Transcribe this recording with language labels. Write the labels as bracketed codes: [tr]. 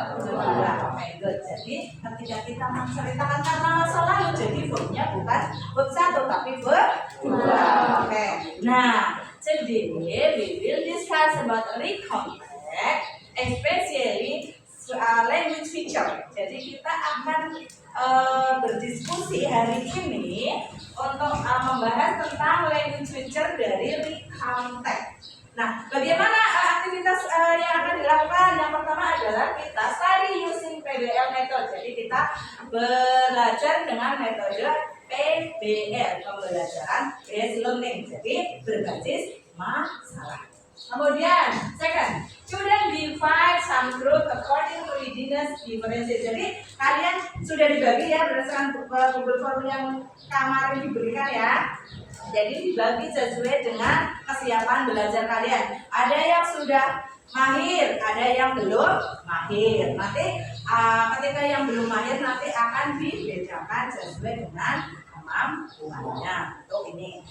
[id] Oke, good. Jadi ketika kita menceritakan karena masa lalu, jadi verbnya bukan verb 1 tapi verb 2. Oke. [en] Nah, today we will discuss about recontact, especially language feature. [id] Jadi kita akan berdiskusi hari ini untuk membahas tentang language feature dari recount text. Nah, bagaimana aktivitas yang akan dilakukan? Yang pertama adalah kita [en] study using PBL method. [id] Jadi kita belajar dengan metode PBL, pembelajaran based learning. Jadi berbasis masalah. Kemudian, [en] second, student divide some group according to readiness differences. [id] Jadi kalian sudah dibagi ya berdasarkan Google Form yang kemarin diberikan ya. Jadi dibagi sesuai dengan kesiapan belajar kalian. Ada yang sudah mahir, ada yang belum mahir. Nanti ketika yang belum mahir nanti akan dibedakan sesuai dengan kemampuannya. Untuk ini.